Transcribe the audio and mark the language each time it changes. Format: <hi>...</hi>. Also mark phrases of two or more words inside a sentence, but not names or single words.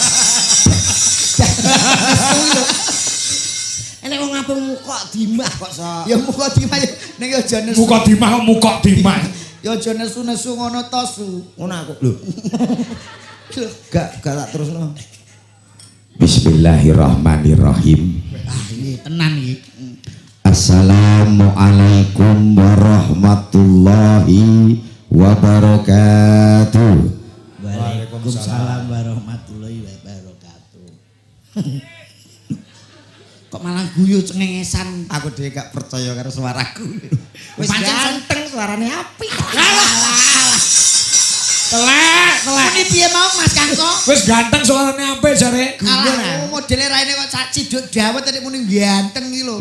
<jv>Enek wong ngapung muka dimah kok so. ya muka dimah ning aja nesu. Muka dimah muka dimah. Ya aja nesu-nesu ngono to su. Ngono aku lho. Gak tak terusno.</jv> <ar>بسم الله الرحمن الرحيم.</ar> <jv>Ah iki tenan iki.</jv> <ar>السلام عليكم ورحمة الله وبركاته. وعليكم السلام ورحمة الله وبركاته.</ar> <jv>Kok malah guyu cengengesan. Aku dhewe gak percaya karo suaraku. Wis ganteng suarane apik. Telek. Ini piye mau Mas Kangko? Wis ganteng suarane apik jare. Alah, modele raine kok sak ciduk dawet nek muni ganteng iki lho.</jv>